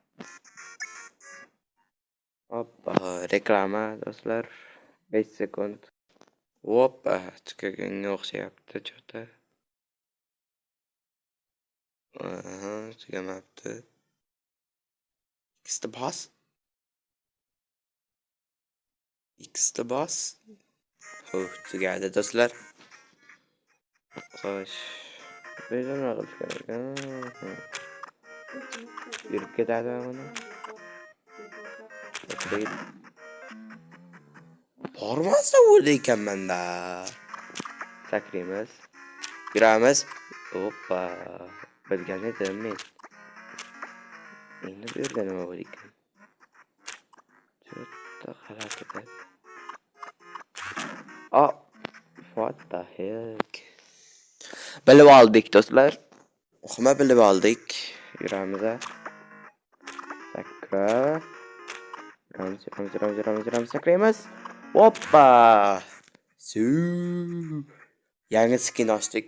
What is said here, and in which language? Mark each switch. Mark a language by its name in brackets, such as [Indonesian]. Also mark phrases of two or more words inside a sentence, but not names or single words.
[Uzbek] Oppa, reklama, do'stlar. 5 sekund. Oppa, tugaganga o'xshayapti, cho'ta. Tugamabdi. [English] X the boss. [Uzbek] Tugadi, do'stlar. Xo'sh. Nima qilish kerak? Yurib ketadimi buni? Bormasa o'ldi ekanman-da. Sakraymiz. Yuramiz. Hoppa. Bilgan edim men. Endi bu yerda nima bo'lar ekan? Chota g'alati. [English] Oh, what the heck? [Uzbek] Bilib oldik do'stlar. Muhima bilib oldik. Yuramiz. Sakra. Yuramiz. Sakraymiz. Hoppa. Yangi skin ochdik.